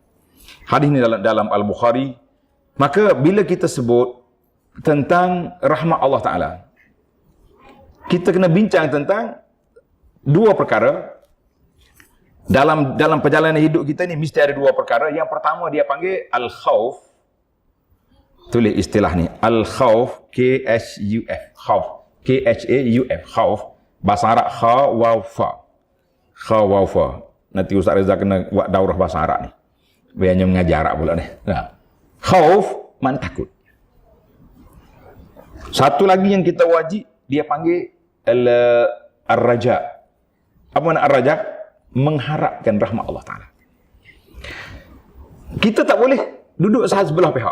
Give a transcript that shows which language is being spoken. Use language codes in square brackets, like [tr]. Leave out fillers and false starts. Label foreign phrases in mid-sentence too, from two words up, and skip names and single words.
[ms] Hadis ini dalam Al-Bukhari. Maka bila kita sebut tentang rahmat [ar] الله تعالى, [ms] kita kena bincang tentang 2 perkara. Dalam perjalanan hidup kita ni mesti ada 2 perkara. Yang pertama dia panggil al-khawf. Tulis istilah ni. Al-khawf, K-H-U-F. Khawf. K-H-A-U-F. Khawf. Bahasa Arab, kha-wa-fa. Kha-wa-fa. Nanti Ustaz Reza kena buat daurah bahasa Arab ni. Biarnya mengajar Arab pula ni. Khawf, makna takut. Satu lagi yang kita wajib, dia panggil ar-raja. Apa makna ar-raja? Mengharapkan rahmat [ar] الله تعالى. [ms] Kita tak boleh duduk sebelah pihak.